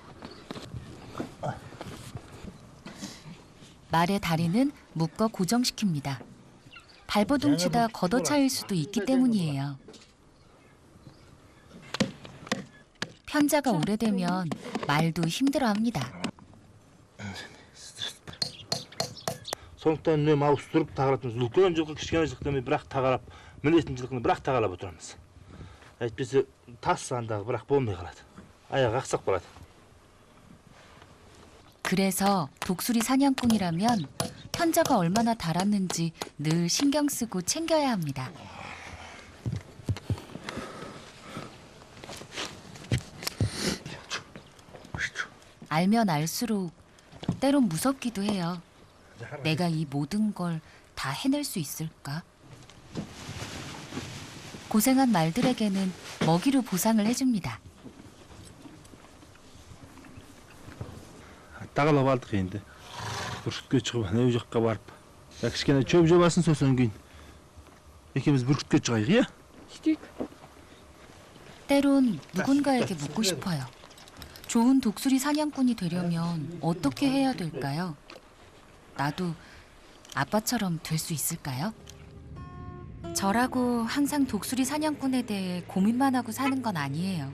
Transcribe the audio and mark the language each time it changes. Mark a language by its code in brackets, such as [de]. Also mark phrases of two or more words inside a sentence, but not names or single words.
[ko] 말의 다리는 묶어 고정시킵니다. 발버둥 치다 걷어차일 수도 있기 때문이에요. 편자가 오래되면 말도 힘들어합니다. [kk] Сондықтан үнемі ауыстырып тағаратымыз. Үлкен жылқы, кішкене жылқы демей бірақ тағарап, мінетін жылқыны бірақ тағалап отырамыз. Әйтпесе тас сандағы бірақ болмай қалады. Аяғы ақсақ болады. [ko] 그래서 독수리 사냥꾼이라면 편자가 얼마나 달았는지 늘 신경 쓰고 챙겨야 합니다. 알면 알수록 때론 무섭기도 해요. 내가 이 모든 걸 다 해낼 수 있을까? 고생한 말들에게는 먹이로 보상을 해줍니다. [kk] Тағалап алдық енді. Бүркітке шығып, ана жаққа барып. Кішкене шөп жобасын сосын кейін. екеуміз бүркітке шығайық, иә? Штик. [ko] 때론 누군가에게 묻고 싶어요. 좋은 독수리 사냥꾼이 되려면 어떻게 해야 될까요? 나도 아빠처럼 될 수 있을까요? 저라고 항상 독수리 사냥꾼에 대해 고민만 하고 사는 건 아니에요.